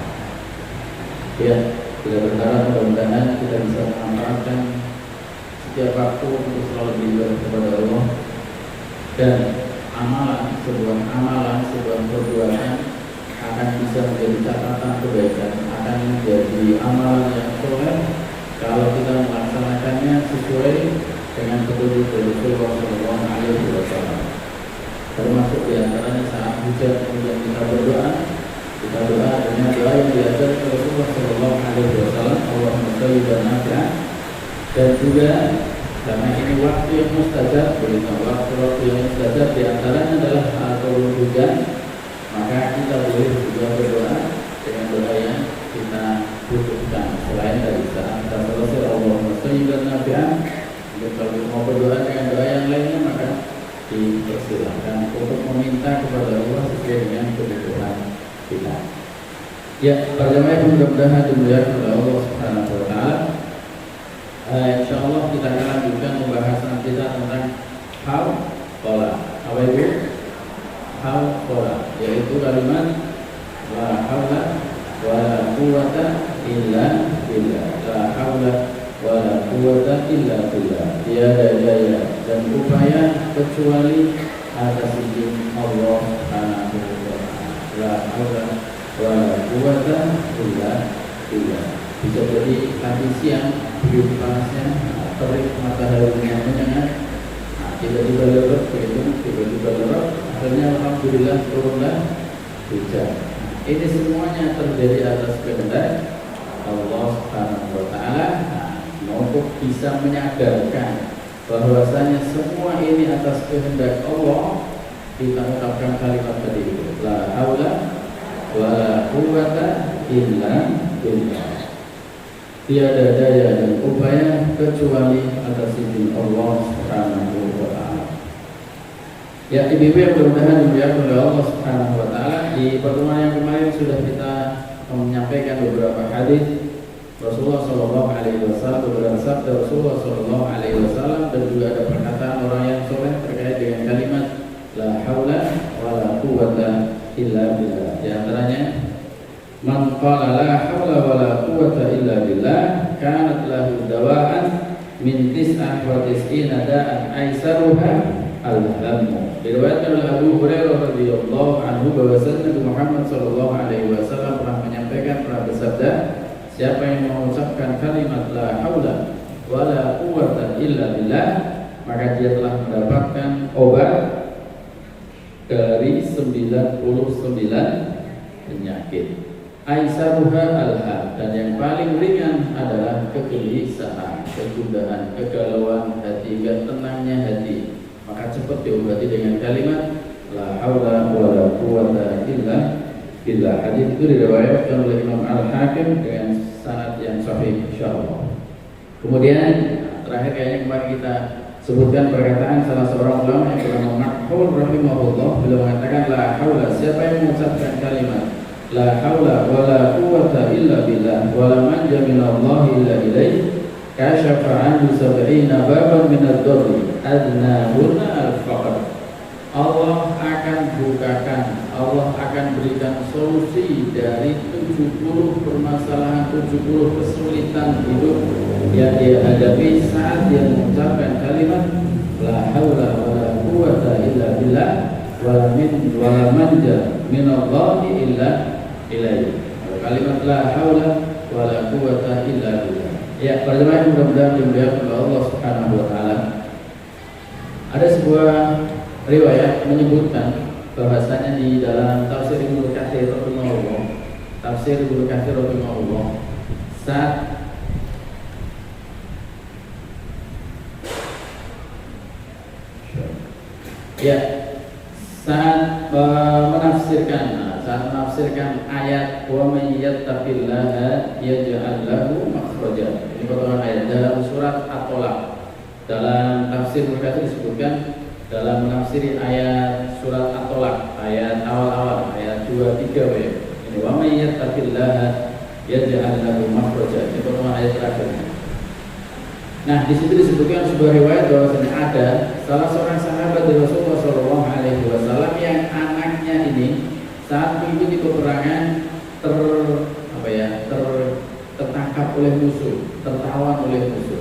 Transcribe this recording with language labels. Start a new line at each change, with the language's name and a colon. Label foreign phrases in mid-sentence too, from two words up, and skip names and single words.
Indonesian: Ya, kita berharap mudah-mudahan kita bisa memanfaatkan setiap waktu untuk selalu beribadah kepada Allah, dan amalan, sebuah perbuatan akan bisa menjadi catatan kebaikan, akan menjadi amalan yang soleh kalau kita melaksanakannya sesuai dengan petunjuk dari Rasulullah
Arabic: صلى الله عليه وسلم.
Indonesian: Termasuk di antaranya saat hujan kemudian kita berdoa dengan doa yang diajarkan Rasulullah
Arabic: صلى الله عليه وسلم, اللهم صل ونافعة.
Indonesian: Dan juga karena ini waktu yang mustajab. Berita waktu-waktu yang mustajab diantaranya adalah turun hujan, maka kita boleh juga berdoa dengan doa yang kita butuhkan. Selain dari saat kita selesai
Arabic: اللهم صيبا نافعا,
Indonesian: kalau mau berdoa dengan doa yang lainnya maka dipersilahkan untuk meminta kepada Allah sesuai dengan kebutuhan kita. Ya, para jemaah yang mudah-mudahan dimuliakan oleh Allah
Arabic: سبحانه وتعالى.
Indonesian: Insyaallah kita akan lanjutkan pembahasan kita tentang hauqala. Apa itu? Hauqala, yaitu kalimat
Arabic: لا حول ولا قوة إلا بالله. لا حول ولا قوة إلا بالله.
Indonesian: Tiada daya dan upaya kecuali atas izin Allah
Arabic: سبحانه وتعالى. لا حول ولا قوة إلا بالله.
Indonesian: Bisa jadi tadi siang begitu panasnya, terik mataharinya menyengat, tiba-tiba lerut begitu, tiba-tiba lerut, akhirnya alhamdulillah turunlah hujan. Ini semuanya terjadi atas kehendak Allah
Arabic: سبحانه وتعالى.
Indonesian: Untuk bisa menyadarkan bahwasanya semua ini atas kehendak Allah, kita ucapkan kalimat tadi itu,
Arabic: لا حول ولا قوة إلا بالله.
Indonesian: Tiada daya dan upaya kecuali atas izin Allah
Arabic: سبحانه وتعالى.
Indonesian: Ya, ibu-ibu yang mudah-mudahan dimuliakan oleh Allah
Arabic: سبحانه وتعالى,
Indonesian: di pertemuan yang kemarin sudah kita menyampaikan beberapa hadis Rasulullah
Arabic: صلى الله عليه وسلم,
Indonesian: beberapa sabda Rasulullah
Arabic: صلى الله عليه وسلم,
Indonesian: dan juga ada perkataan orang yang soleh terkait dengan kalimat
Arabic: لا حول ولا قوة إلا بالله.
Indonesian: Di antaranya
Arabic: من قال لا حول ولا قوة إلا بالله كانت له دواء من تسعة وتسعين داء أيسرها الهم.
Indonesian: Diriwayatkan oleh Abu Hurairah
Arabic: رضي الله عنه
Indonesian: bahwasanya Nabi Muhammad
Arabic: صلى الله عليه وسلم
Indonesian: pernah menyampaikan, pernah bersabda, siapa yang mengucapkan kalimat
Arabic: لا حول ولا قوة إلا بالله,
Indonesian: maka dia telah mendapatkan obat dari 99 penyakit.
Arabic: أيسرها اله,
Indonesian: dan yang paling ringan adalah kegelisahan, kegundahan, kegalauan hati, gak tenangnya hati. Maka cepat diobati dengan kalimat
Arabic: لا حول ولا قوة إلا بالله.
Indonesian: Hadis itu diriwayatkan oleh Imam Al-Hakim dengan sanad yang sahih insyaallah. Kemudian terakhir kayaknya kemarin kita sebutkan perkataan salah seorang ulama yang bernama Makhul rahimahullah, beliau mengatakan la haula, siapa yang mengucapkan kalimat
Arabic: لا حول ولا قوة إلا بالله ولا منجا من الله إلا إليه كشف عنه 70 بابا من الضر أدناهن الفقر.
Indonesian: Allah akan bukakan, Allah akan berikan solusi dari 70 permasalahan, 70 kesulitan hidup yang dia hadapi saat dia mengucapkan kalimat
Arabic: لا حول ولا قوة إلا بالله ولا منجا من الله إلا إليه.
Indonesian: Kalimat
Arabic: لا حول ولا قوة إلا بالله.
Indonesian: Ya, para jemaah yang mudah-mudahan dimuliakan oleh Allah
Arabic: سبحانه وتعالى.
Indonesian: Ada sebuah riwayat menyebutkan bahwasanya di dalam tafsir Ibnu Katsir rahimahullah, saat menafsirkan ayat
Arabic: ومن يتق الله يجعل له مخرجا.
Indonesian: Ini potongan ayat dalam surat At-Tolaq. Dalam tafsir mereka disebutkan dalam menafsiri ayat surat At-Tolaq, ayat awal-awal, ayat 2-3 ya. Ini
Arabic: ومن يتق الله يجعل له مخرجا.
Indonesian: Ini potongan ayat terakhir. Nah, di situ disebutkan sebuah riwayat bahwasanya ada salah seorang sahabat dari Rasulullah SAW yang anaknya ini saat mengikuti peperangan tertangkap oleh musuh, tertawan oleh musuh.